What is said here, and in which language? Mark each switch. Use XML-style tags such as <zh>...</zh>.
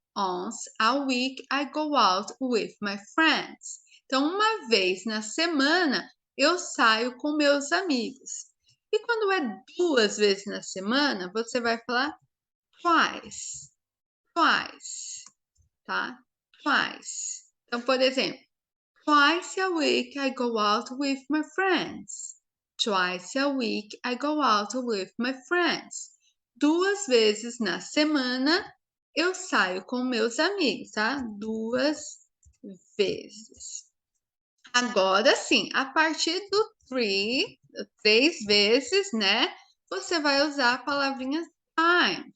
<en>Once a week I go out with my friends.</en> <pt>Então, uma vez na semana eu saio com meus amigos. E quando é 2 vezes na semana, você vai falar twice. Twice, tá? Twice. Então, por exemplo,</pt> <en>twice a week I go out with my friends. Twice a week I go out with my friends.</en> <pt>2 vezes na semana eu saio com meus amigos, tá? 2 vezes. Agora sim, a partir do 3 vezes, né? Você vai usar a palavrinha time.</pt>